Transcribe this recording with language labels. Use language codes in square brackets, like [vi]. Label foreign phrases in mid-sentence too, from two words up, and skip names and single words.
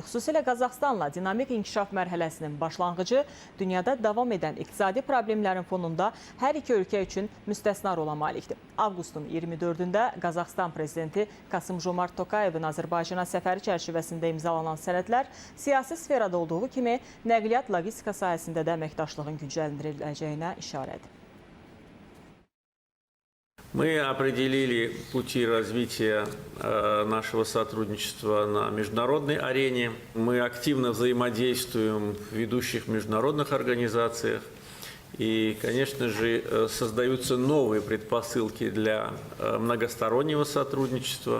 [az] Xüsusilə Qazaxstanla dinamik inkişaf mərhələsinin başlanğıcı dünyada davam edən iqtisadi problemlərin fonunda hər iki ölkə üçün müstəsna rola malikdir. Avqustun 24-də Qazaxstan prezidenti Kasım-Jomart Tokayevin Azərbaycana səfəri çərçivəsində imzalanan sənədlər siyasi sferada olduğu kimi nəqliyyat logistika sahəsində də əməkdaşlığın gücləndiriləcəyinə işarədir. [ru] Мы определили пути развития нашего сотрудничества на международной арене. Мы активно взаимодействуем в ведущих международных организациях. И, конечно же, создаются новые предпосылки для многостороннего сотрудничества.